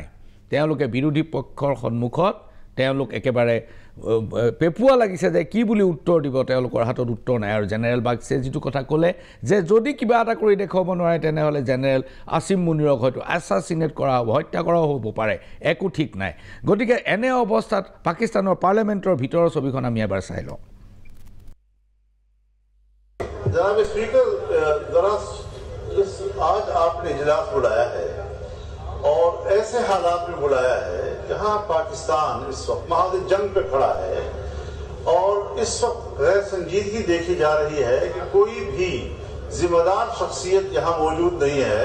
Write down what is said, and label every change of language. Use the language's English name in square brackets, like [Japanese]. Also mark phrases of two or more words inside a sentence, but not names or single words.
[Assamese] তেওঁলোকে বিৰোধী পক্ষৰ সন্মুখত তেওঁলোক একেবাৰে পেপুৱা লাগিছে যে কি বুলি উত্তৰ দিব, তেওঁলোকৰ হাতত উত্তৰ নাই। আৰু জেনেৰেল বাগছে যিটো কথা ক'লে যে যদি কিবা এটা কৰি দেখুৱাব নোৱাৰে তেনেহ'লে জেনেৰেল আসিম মুনিৰক হয়তো এছাচিনেট কৰা হ'ব, হত্যা কৰাও হ'ব পাৰে, একো ঠিক নাই। গতিকে এনে অৱস্থাত পাকিস্তানৰ পাৰ্লিয়ামেণ্টৰ ভিতৰৰ ছবিখন আমি এবাৰ চাই লওঁ। [Urdu] جناب سپیکر، ذرا آج آپ نے اجلاس بلایا ہے اور ایسے حالات میں بلایا ہے جہاں پاکستان اس وقت محاذ جنگ پہ کھڑا ہے اور اس وقت غیر سنجیدگی دیکھی جا رہی ہے کہ کوئی بھی ذمہ دار شخصیت یہاں موجود نہیں ہے.